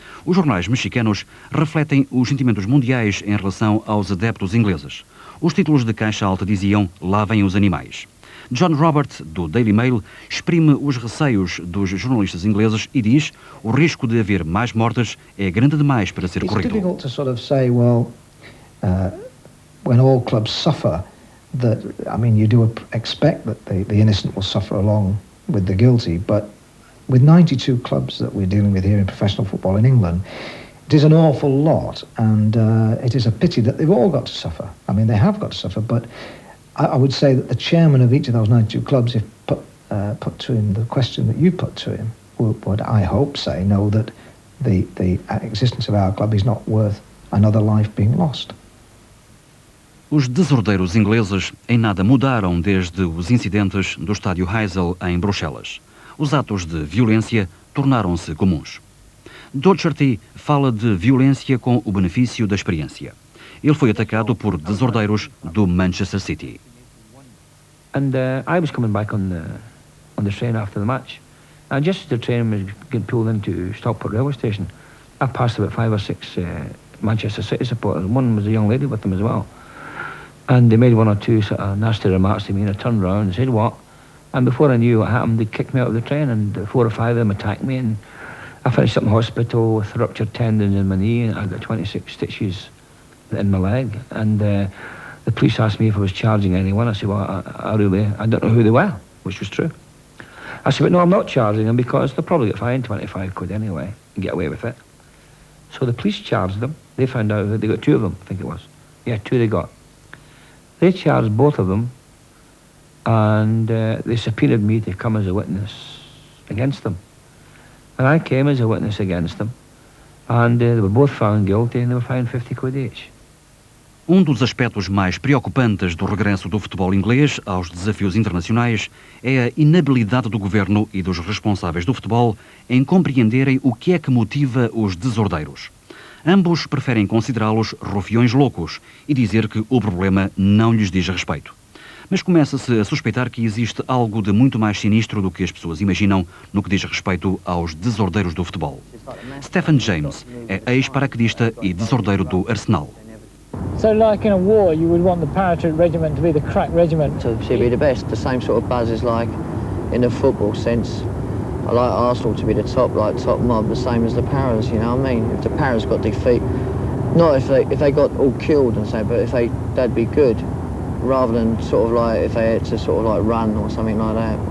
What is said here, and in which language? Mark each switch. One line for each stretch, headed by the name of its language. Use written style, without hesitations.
Portuguese: Os jornais mexicanos refletem os sentimentos mundiais em relação aos adeptos ingleses. Os títulos de caixa alta diziam "Lá vêm os animais". John Robert, do Daily Mail, exprime os receios dos jornalistas ingleses e diz: o risco de haver mais mortes é grande demais para ser corrido.
English: It's difficult to sort of say, well, when all clubs suffer, that, I mean, you do expect that the innocent will suffer along with the guilty, but with 92 clubs that we're dealing with here in professional football in England, it is an awful lot, and it is a pity that they've all got to suffer. I mean, they have got to suffer, but I would say that the chairman of each of those 92 clubs, if put to him the question that you put to him, would I hope say, no, that the existence of our club is not worth another life being lost.
Portuguese: Os desordeiros ingleses em nada mudaram desde os incidentes do estádio Heysel em Bruxelas. Os atos de violência tornaram-se comuns. Docherty fala de violência com o benefício da experiência. Ele foi atacado por desordeiros do Manchester City.
English: And I was coming back on the train after the match. And just as the train was getting pulled into Stockport railway station, I passed about 5 or 6 Manchester City supporters. One was a young lady with them as well. And they made 1 or 2 sort of nasty remarks to me, and I turned around and said, "What?" And before I knew what happened, they kicked me out of the train, and 4 or 5 of them attacked me, and I finished up in hospital with ruptured tendons in my knee, and I got 26 stitches in my leg. And the police asked me if I was charging anyone. I said, well, I don't know who they were, which was true. I said, but no, I'm not charging them because they'll probably get fined 25 quid anyway and get away with it. So the police charged them. They found out that they got 2 of them, I think it was. Yeah, 2 they got. They charged both of them, and they subpoenaed me to come as a witness against them. And I came as a witness against them, and they were both found guilty, and they were fined 50 quid each.
Portuguese: Dos aspectos mais preocupantes do regresso do futebol inglês aos desafios internacionais é a inabilidade do governo e dos responsáveis do futebol em compreenderem o que é que motiva os desordeiros. Ambos preferem considerá-los rufiões loucos e dizer que o problema não lhes diz respeito. Mas começa-se a suspeitar que existe algo de muito mais sinistro do que as pessoas imaginam no que diz respeito aos desordeiros do futebol. Stephen James é ex-paraquedista e desordeiro do Arsenal.
English: So like in a war, you would want the parachute regiment to be the crack regiment? To be the best, the same sort of buzz as like in the football sense. I like Arsenal to be the top mob, the same as the Paras, you know what I mean? If the Paras got defeat, not if they got all killed and so, but if they'd be good, rather than sort of like if they had to sort of like run or something like that.